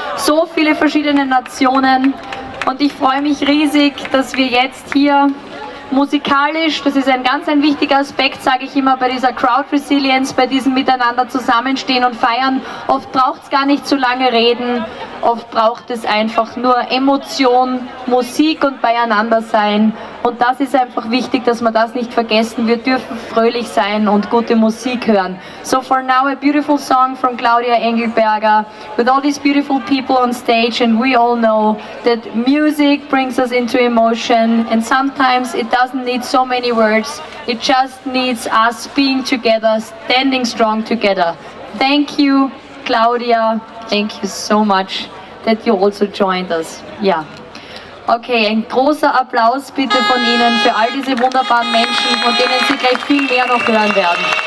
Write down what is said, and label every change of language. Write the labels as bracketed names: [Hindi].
[German] So viele verschiedene Nationen. Und ich freue mich riesig, dass wir jetzt hier musikalisch, das ist ein wichtiger Aspekt, sage ich immer, bei dieser Crowd Resilience, bei diesem Miteinander zusammenstehen und feiern. Oft braucht es gar nicht so lange reden, oft braucht es einfach nur Emotion, Musik und beieinander sein. Und das ist einfach wichtig, dass wir das nicht vergessen. Wir dürfen fröhlich sein und gute Musik hören. [English] So for now a beautiful song from Claudia Engelberger with all these beautiful people on stage, and we all know that music brings us into emotion, and sometimes it doesn't need so many words. It just needs us being together, standing strong together. Thank you, Claudia. Thank you so much that you also joined us. Yeah. [German] Okay, ein großer Applaus bitte von Ihnen für all diese wunderbaren Menschen, von denen Sie gleich viel mehr noch hören werden.